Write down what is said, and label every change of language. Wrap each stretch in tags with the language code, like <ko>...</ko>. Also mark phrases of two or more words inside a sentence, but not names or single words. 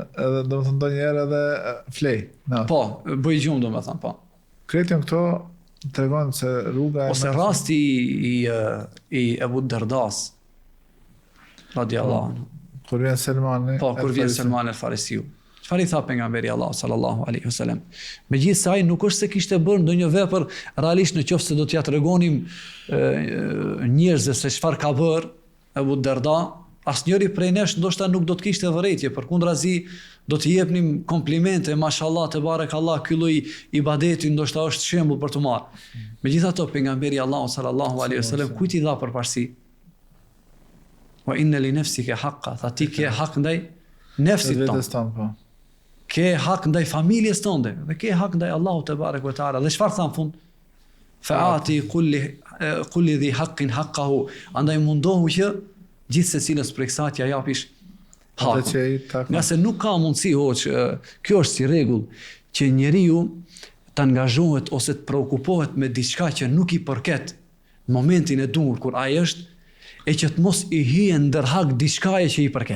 <sq>Edhe do të thonë ndonjëherë edhe flej. Po, bëj gjumë domethënë, po. Kretën këto tregon se rruga ose rasti i Abu Dardas</sq> <ar>رضي الله عنه.</ar> <sq>Kur vjen Selmani. Po, kur vjen Selmani el-Farisiu. Çfarë i tha pejgamberi Allah</sq> <ar>صلى الله عليه وسلم?</ar> <sq>Megjithëse ai nuk është se kishte bërë ndonjë vepër realisht, nëse do t'ja tregonim njerëzve se çfarë ka bërë Abu Darda, asnjëri prej nesh ndoshta nuk do të kishte vërejtje, përkundrazi do të jepnim komplimente, mashallah, te barekallah, ky lloj ibadeti ndoshta është shembull për të marrë. Megjithatë pejgamberi Allah</sq> <ar>صلى الله عليه وسلم</ar> <sq>kujt i dha përparësi?</sq> <ar>وإن لنفسك حقا,</ar> <sq>tha ti ke hak ndaj nefsit tonë. Ke hak ndaj familjes tënde dhe ke hak ndaj Allahut</sq> <ar>تبارك وتعالى.</ar> <sq>Dhe çfarë than fund?</sq> <ar>فأعط كل ذي حق حقه.</ar> <sq>Andaj mundohu që gjithë secilës prej kësaj ja japish hakun. Nga se nuk ka mundësi hoç, kjo është si rregull, që njeriu të angazhohet ose të preokupohet me diçka që nuk i përket në momentin e dur kur ai është, e që të mos i hyjë ndërhak diçkaje që i përket.</sq>